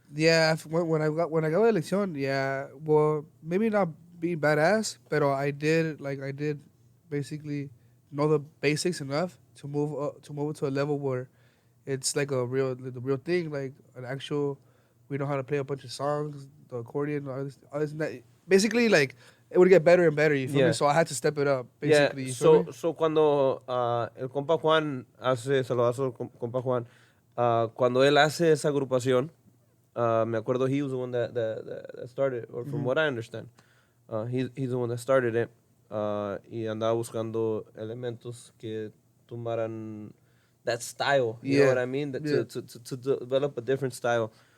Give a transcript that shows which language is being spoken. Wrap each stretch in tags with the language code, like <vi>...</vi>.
<en>Yeah, when I got the elección, yeah, well, maybe not be badass, but I did basically know the basics enough to move it to a level where it's like the real thing, like an actual. We know how to play a bunch of songs, the accordion, all this and that. Basically, like, it would get better and better, you feel me? So I had to step it up, basically. Yeah, you feel me?</en> <es>so cuando el compa Juan saludazo compa Juan, cuando él hace esa agrupación, me acuerdo he was the one that started, or from what I understand.</es> <en>He's the one that started it.</en> <es>Y andaba buscando elementos que tumbaran that style. You know</es> <en>Yeah. what I mean? That Yeah. to develop a different style.</en>